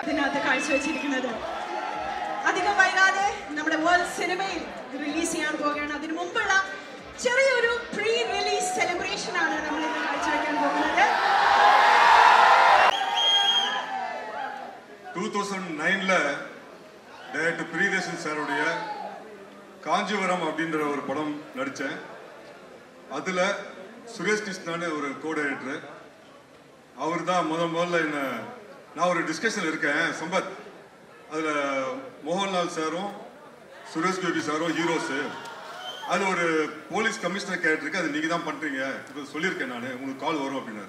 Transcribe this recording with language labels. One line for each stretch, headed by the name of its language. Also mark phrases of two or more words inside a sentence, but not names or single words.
Malayalam: ഇന്നത്തെ കാഴ്ചവെച്ചിരിക്കുന്നത്. അധികം വൈകാതെ നമ്മുടെ വേൾഡ് സിനിമയിൽ റിലീസ് ചെയ്യാൻ പോവുകയാണ്. അതിനു മുമ്പുള്ള ചെറിയൊരു പ്രീ റിലീസ് സെലിബ്രേഷൻ ആണ് നമ്മൾ ഇന്ന് കാഴ്ചവെക്കാൻ പോകുന്നത്.
Tamil: 2009ல டைரக்டர் பிரியதர்ஷன் சாருடைய காஞ்சிபுரம் அப்படின்ற ஒரு படம் நடித்தேன். அதில் சுரேஷ் கிருஷ்ணான்னு ஒரு கோ-டைரக்டர். அவர் தான் முதல்ல என்ன, நான் ஒரு டிஸ்கஷன் இருக்கேன் சம்பத், அதில் மோகன்லால் சாரும் சுரேஷ் கோபி சாரும் ஹீரோஸு, அது ஒரு போலீஸ் கமிஷனர் கேரக்டருக்கு அது நீங்கள் தான் பண்ணுறீங்க, இப்போ சொல்லியிருக்கேன் நான், உங்களுக்கு கால் வரும் அப்படின்னாரு.